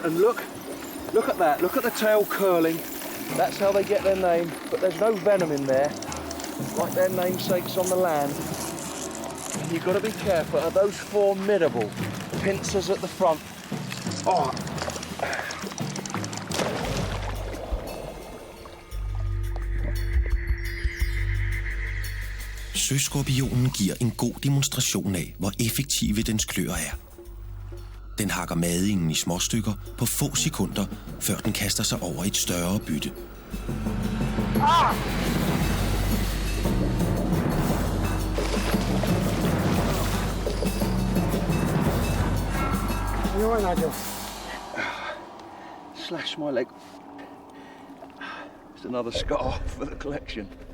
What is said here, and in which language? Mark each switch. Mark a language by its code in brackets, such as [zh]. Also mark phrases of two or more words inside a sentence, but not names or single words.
[en] And look at that, look at the tail curling. That's how they get their name, but there's no venom in there, like their namesakes on the land. And you've got to be careful of those formidable pincers at the front. Oh. [da] søskorpionen giver en god demonstration af, hvor effektive dens kløer er. Den hakker madingen i småstykker på få sekunder, før den kaster sig over et større bytte. [en] Ah! You all right, Nigel? Slash my leg. It's another scar for the collection.